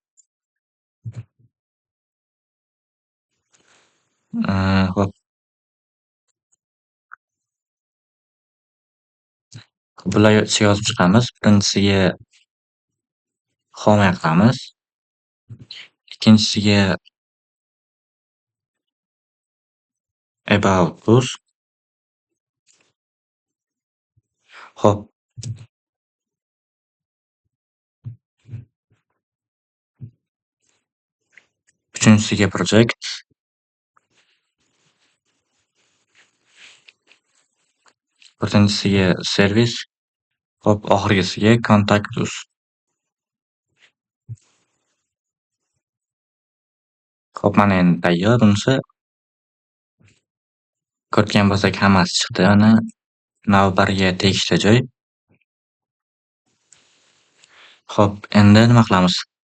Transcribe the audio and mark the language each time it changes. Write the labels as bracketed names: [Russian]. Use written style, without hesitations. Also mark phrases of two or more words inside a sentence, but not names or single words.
[Uzbek] Hop. Bular ichiga yozib chiqamiz. Birinchisiga home qilamiz. Ikkinchisiga [English] about us. [Uzbek] Hop. Uchinchisiga project. To'rtinchisiga service. Hop, oxirgisiga [English] contact us. [Uzbek] Hop, mana endi tayyor bunisi. Ko'rgan bo'lsak hammasi chiqdi. Mana navbariga tegishli joy. Hop, endi nima qilamiz?